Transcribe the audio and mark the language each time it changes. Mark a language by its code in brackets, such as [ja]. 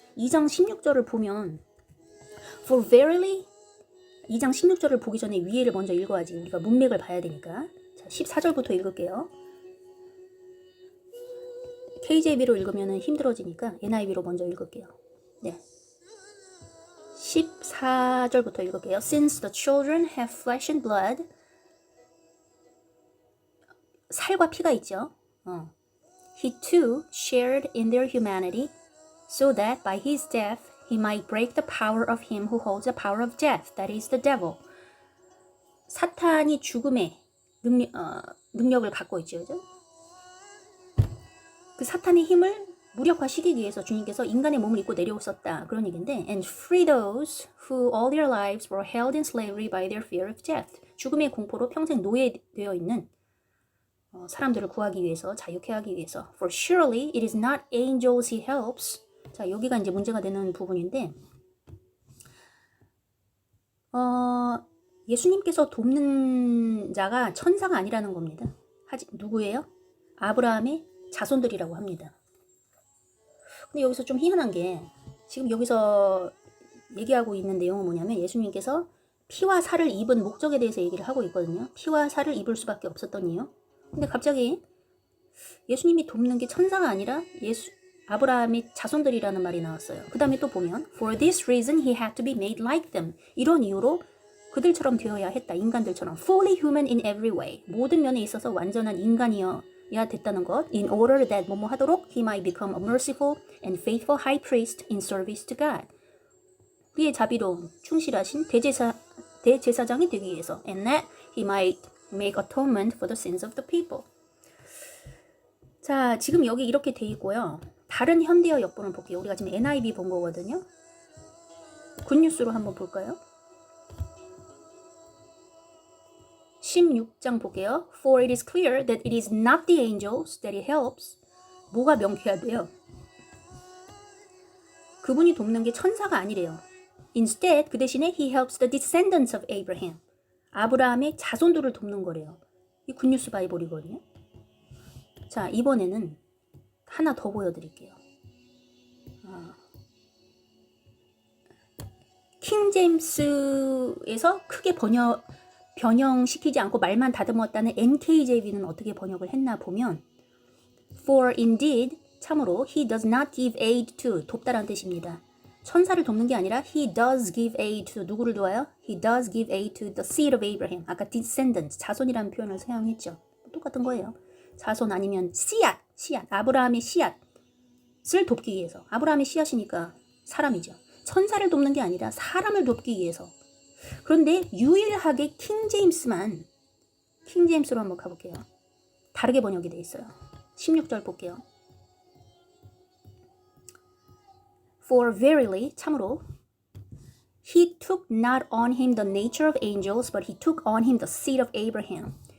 [ko] 2장 16절을 보면 [en] For verily [ko] 2장 16절을 보기 전에 위에를 먼저 읽어야지 우리가 문맥을 봐야 되니까. 자, 14절부터 읽을게요. KJV로 읽으면 힘들어지니까 NIV로 먼저 읽을게요. 네. 14절부터 읽을게요. [en] Since the children have flesh and blood [ko] 살과 피가 있죠. [en] He too shared in their humanity so that by his death he might break the power of him who holds the power of death, that is the devil. [ko] 사탄이 죽음의 능력을 갖고 있죠. 그죠? 그 사탄의 힘을 무력화시키기 위해서 주님께서 인간의 몸을 입고 내려오셨다. 그런 얘기인데 [en] And free those who all their lives were held in slavery by their fear of death. [ko] 죽음의 공포로 평생 노예되어 있는 사람들을 구하기 위해서, 자유케 하기 위해서. [en] For surely it is not angels he helps. [ko] 자, 여기가 이제 문제가 되는 부분인데 예수님께서 돕는 자가 천사가 아니라는 겁니다. 누구예요? 아브라함의 자손들이라고 합니다. 근데 여기서 좀 희한한 게 지금 여기서 얘기하고 있는 내용은 뭐냐면 예수님께서 피와 살을 입은 목적에 대해서 얘기를 하고 있거든요. 피와 살을 입을 수밖에 없었던 이유. 근데 갑자기 예수님이 돕는 게 천사가 아니라 아브라함의 자손들이라는 말이 나왔어요. 그 다음에 또 보면 [en] For this reason he had to be made like them. [ko] 이런 이유로 그들처럼 되어야 했다. 인간들처럼. [en] Fully human in every way. [ko] 모든 면에 있어서 완전한 인간이어야 됐다는 것. [en] In order that [ko] 뭐뭐 하도록 [en] he might become a merciful and faithful high priest in service to God. [ko] 그의 자비로운 충실하신 대제사장이 되기 위해서. [en] And that he might make atonement for the sins of the people. [ko] 자, 지금 여기 이렇게 돼 있고요. 다른 현대어 역본을 볼게요. 우리가 지금 NIV 본 거거든요. 굿뉴스로 한번 볼까요? 16장 볼게요. [en] For it is clear that it is not the angels that he helps. [ko] 뭐가 명쾌하대요? 그분이 돕는 게 천사가 아니래요. [en] Instead, [ko] 그 대신에 [en] he helps the descendants of Abraham. [ko] 아브라함의 자손들을 돕는 거래요. 이 굿뉴스 바이블이거든요. 자, 이번에는 하나 더 보여드릴게요. 킹 제임스에서 크게 변형시키지 않고 말만 다듬었다는 NKJV는 어떻게 번역을 했나 보면 [en] For indeed, [ko] 참으로 [en] he does not give aid to, [ko] 돕다라는 뜻입니다. 천사를 돕는 게 아니라 [en] he does give aid to, [ko] 누구를 도와요? [en] He does give aid to the seed of Abraham. [ko] 아까 descendants, 자손이라는 표현을 사용했죠. 똑같은 거예요. 자손 아니면 씨앗, 아브라함의 씨앗을 돕기 위해서. 아브라함의 씨앗이니까 사람이죠. 천사를 돕는 게 아니라 사람을 돕기 위해서. 그런데 유일하게 킹 제임스로 한번 가볼게요. 다르게 번역이 돼 있어요. 16절 볼게요. [en] For verily, [ko] 참으로 [en] he took not on him the nature of angels, but he took on him the seed of Abraham.